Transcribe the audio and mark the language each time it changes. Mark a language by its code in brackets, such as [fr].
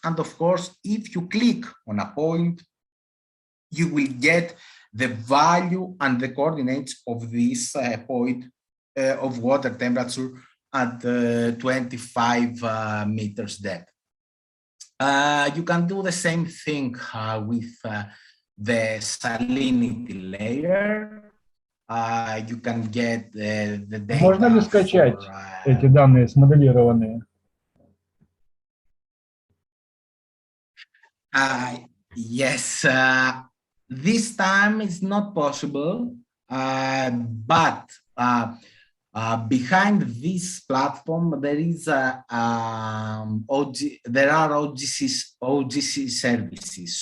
[en] And of course, if you click on a point, you will get the value and the coordinates of this point of water temperature at 25 meters depth. You can do the same thing with the salinity layer. You can get the data. [ru] Можно ли скачать эти данные смоделированные? [en] Yes, this time it's not possible, but behind this platform there is there are OGC services.